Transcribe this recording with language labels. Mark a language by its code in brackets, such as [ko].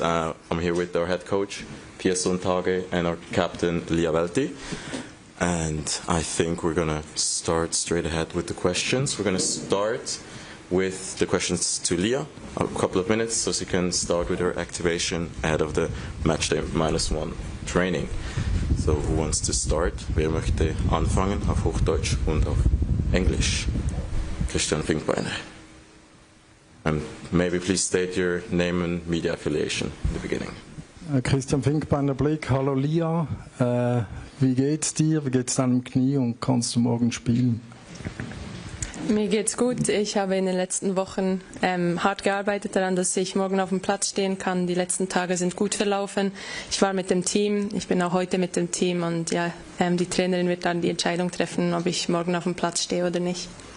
[en] I'm here with our head coach, Pia Sundhage, and our captain, Lia Velti. And I think we're going to start straight ahead with the questions. We're going to start with the questions to Lia, a couple of minutes, so she can start with her activation ahead of the Matchday -1 training. So who wants to start? [de] Wer möchte anfangen auf Hochdeutsch und auf Englisch? Christian Finkbeiner. [en] And maybe please state your name and media affiliation in the beginning. [de] Christian Finkbeiner, Blick. Hallo Lia. Wie geht's dir? Wie geht's deinem Knie und kannst du morgen spielen? Mir geht's gut. Ich habe in den letzten Wochen hart gearbeitet daran, dass ich morgen auf dem Platz stehen kann. Die letzten Tage sind gut verlaufen. Ich war mit dem Team, ich bin auch heute mit dem Team und ja, die Trainerin wird dann die Entscheidung treffen, ob ich morgen auf dem Platz stehe oder nicht.